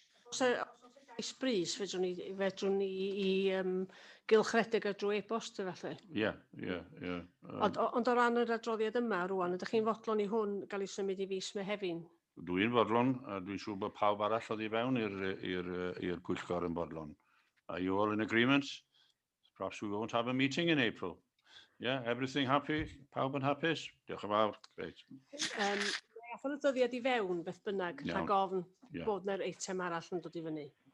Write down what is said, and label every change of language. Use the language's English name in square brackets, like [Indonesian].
[Welsh] Os oes BRYS, fedrwn ni i gylchredeg ar drwy e-bost efallai. Ie. Ond o ran yr adroddiad yma rwan, ydych chi'n fodlon i hwn gael ei symud i fis Mehefin? Dwi'n fodlon, a dwi'n siŵr bod pawb arall oedd i fewn i'r pwyllgor yn bodlon. [English] Are you all in agreement? Perhaps we won't have a meeting in April. Yeah, everything happy? [Welsh] Pawb yn hapus? Diolch yn fawr. [English] Great. [Welsh] Athon y dyddiad i fewn, beth bynnag, rhag ofn bod yna'r eitem arall yn dod i fyny.